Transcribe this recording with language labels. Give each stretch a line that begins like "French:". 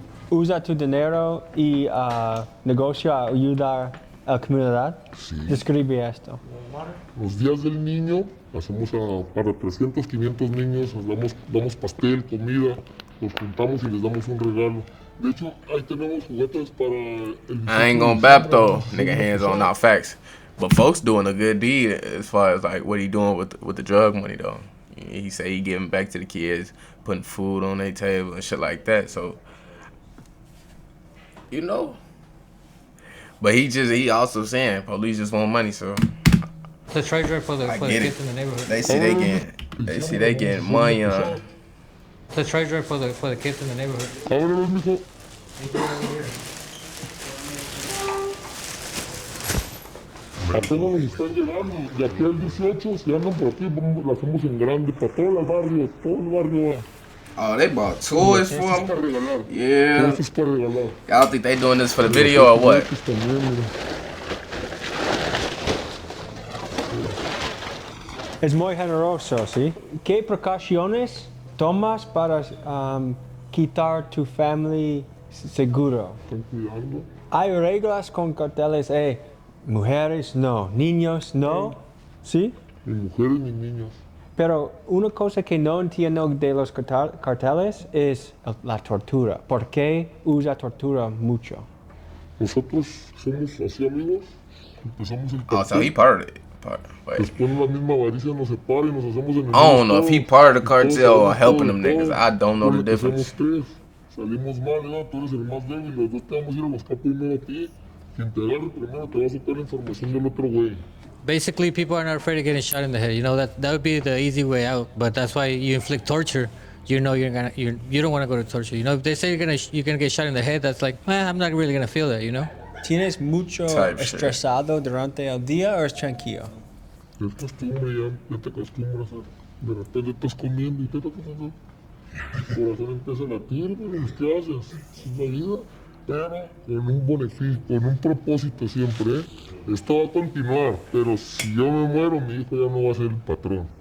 Spanish: ¿Usa tu dinero y negocio a ayudar a la comunidad? Sí. Describe esto. Los días del niño, hacemos para 300, 500 niños, les damos pastel, comida, los juntamos y les damos un regalo. De hecho, ahí tenemos juguetes para el...
English: I ain't gonna bap though, nigga, hands on, not facts. But folks doing a good deed as far as like what he doing with the drug money though. He say he giving back to the kids, putting food on their table and shit like that. So, you know. But he also saying police just want money. So the treasurer for the kids in the neighborhood. They see they getting money on. The treasurer for the kids in the neighborhood.
Spanish: Ábrelos, mijo. Apenas nos están llegando, de aquí al 18, si andan por aquí, la hacemos en grande, para todo el barrio.
English: Oh, they bought toys for him?
Spanish: Para regalar.
English: Yeah.
Spanish: Eso es para regalar.
English: Y'all think they doing this for the video or what?
Spanish: También, mira. Es muy generoso, ¿sí? ¿Qué precauciones tomas para quitar tu familia seguro? Están cuidando. Hay reglas con carteles, mujeres no, niños no, ¿sí? Ni mujeres ni niños. Pero una cosa que no entiendo de los carteles es la tortura. ¿Por qué usa tortura mucho? Nosotros somos así amigos, empezamos el
English: Oh, so he part of it.
Spanish: Después la misma avaricia nos separa y nos hacemos enemigos.
English: I don't know if he part of the cartel or helping them niggas. I don't know the difference.
Spanish: Somos tres, salimos mal, tú eres el más débil, los dos te vamos a ir a buscar primero a ti. Quien te agarre primero te va a sacar la información del otro güey.
English: Basically, people are not afraid of getting shot in the head. You know that would be the easy way out. But that's why you inflict torture. You know you don't want to go to torture. You know if they say you're gonna get shot in the head, that's like, I'm not really gonna feel that. You know.
Spanish: ¿Tienes mucho estresado durante el día o es tranquilo? Es costumbre ya te acostumbras a... De repente estás comiendo y el corazón empieza a latir, pero ¿qué haces? Es la vida, pero con un beneficio, con un propósito siempre, Esto va a continuar, pero si yo me muero, mi hijo ya no va a ser el patrón.